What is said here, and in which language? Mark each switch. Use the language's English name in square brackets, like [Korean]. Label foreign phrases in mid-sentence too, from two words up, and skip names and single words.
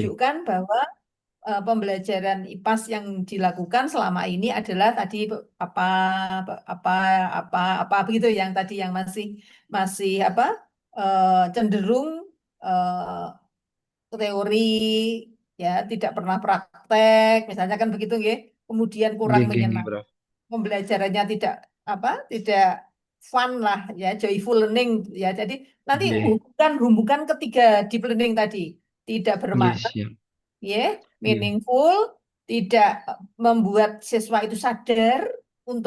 [Indonesian] menunjukkan bahwa pembelajaran IPAS yang dilakukan selama ini adalah tadi apa apa apa begitu yang tadi yang masih masih apa cenderung eh, teori ya tidak pernah praktek misalnya kan begitu nggih. Kemudian kurang [Javanese] Nggih, nggih, nggih, [Indonesian] menyenang Prof. pembelajarannya tidak fun lah ya [English] joyful learning [Indonesian] ya jadi nanti Nggih, hubungkan ketiga [English] deep learning [Indonesian] tadi tidak nggih, bermakna siap. ya, Nggih, meaningful, tidak membuat siswa itu sadar untuk